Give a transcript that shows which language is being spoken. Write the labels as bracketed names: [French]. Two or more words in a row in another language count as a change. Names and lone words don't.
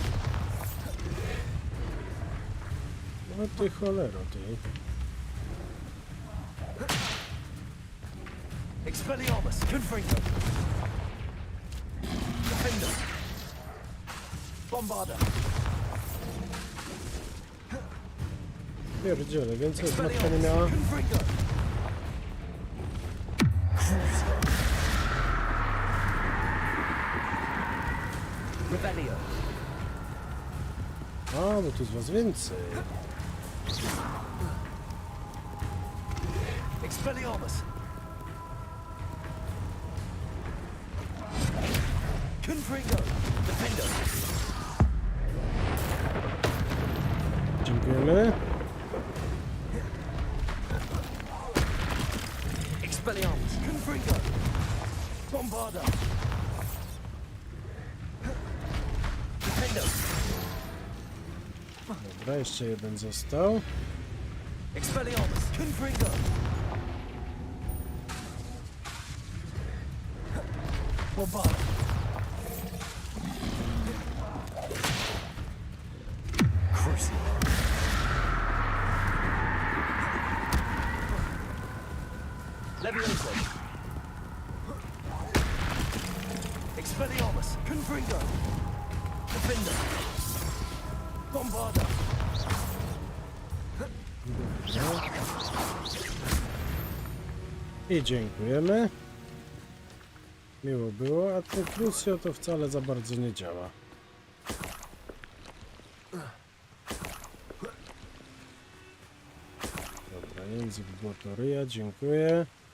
[Polish] No ty cholero, ty. [Latin] Expelliarmus! Confringo! Defendo! Bombarda! [Polish] Pierdziele, więcej już matka nie miała. [Latin] Confringo! Revelio! [Polish] A, bo tu jest was więcej. [Latin] Expelliarmus! Confringo! Defendo! [Polish] Dziękujemy. [Latin] Expelliarmus! Confringo! Bombarda! Defendo! [Polish] Dobra, jeszcze jeden został. [Latin] Expelliarmus! Confringo! Bombarda! Crucible! Levioso! Expelliarmus! Confringo! Defender! Bombarda! [Polish] I dziękujemy. Miło było, a to Crucio to wcale za bardzo nie działa. Dobra, język błotoryja, dziękuję.